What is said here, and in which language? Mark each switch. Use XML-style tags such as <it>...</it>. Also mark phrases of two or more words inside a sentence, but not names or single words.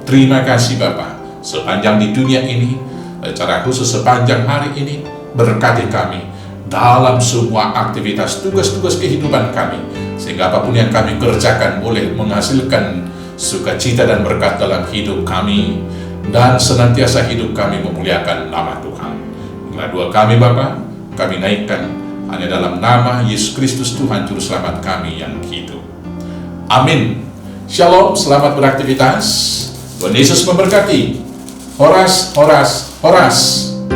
<id>Terima kasih Bapa, sepanjang di dunia ini, secara khusus sepanjang hari ini, berkati kami dalam semua aktivitas tugas-tugas kehidupan kami, sehingga apapun yang kami kerjakan boleh menghasilkan sukacita dan berkat dalam hidup kami, dan senantiasa hidup kami memuliakan nama Tuhan. Inilah doa kami Bapa, kami naikkan hanya dalam nama Yesus Kristus, Tuhan juru selamat kami yang hidup. Amin. Shalom, selamat beraktivitas. Tuhan Yesus memberkati.</id> <bts>Horas, horas, horas.</bts>